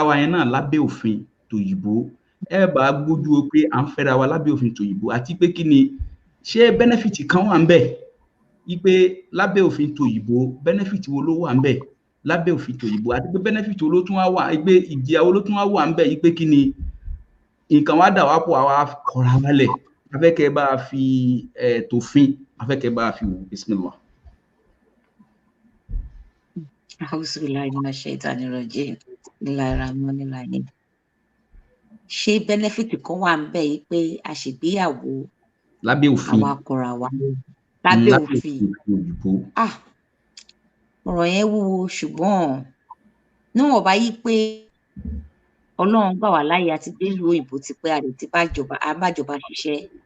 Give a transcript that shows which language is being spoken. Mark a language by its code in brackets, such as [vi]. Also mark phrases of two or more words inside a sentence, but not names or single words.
[yo] wa yẹn náà lábẹ́ òfin tòyìnbó, bá gbójú o pé à ń fẹ́ra wa lábẹ́ òfin tòyìnbó àti pé kí ni ṣé benefit kan wà ń bẹ̀ ipe lábẹ́ òfin tòyìnbó benefit wo ló wà ń bẹ̀ lábẹ́ òfin tòyìnbó, àti pé benefit wo ló tún wá wà, pé ìjìyà wo ló tún wá wà ń bẹ̀ ipe kí ni nǹkan wá dà wá pọ̀ àwa kọra wálẹ̀. Afẹ́kẹ́ bá fi tòfin, afẹ́kẹ́ bá fi wò. Bismillah. [ar] أعوذ بالله من الشيطان الرجيم. Bismillahirrahmanirrahim. [yo] Ṣé benefit kan wà ń bẹ̀ yìí pé a ṣègbéyàwó lábẹ́ òfin àwa kọra wa lábẹ́ òfin? Ọ̀rọ̀ yẹn wúwo, ṣùgbọ́n níwọ̀n bá yí pé Ọlọ́run gbà wá láyé àti dé ìlú òyìnbó ti pé a lè ti bájọba ṣiṣẹ́.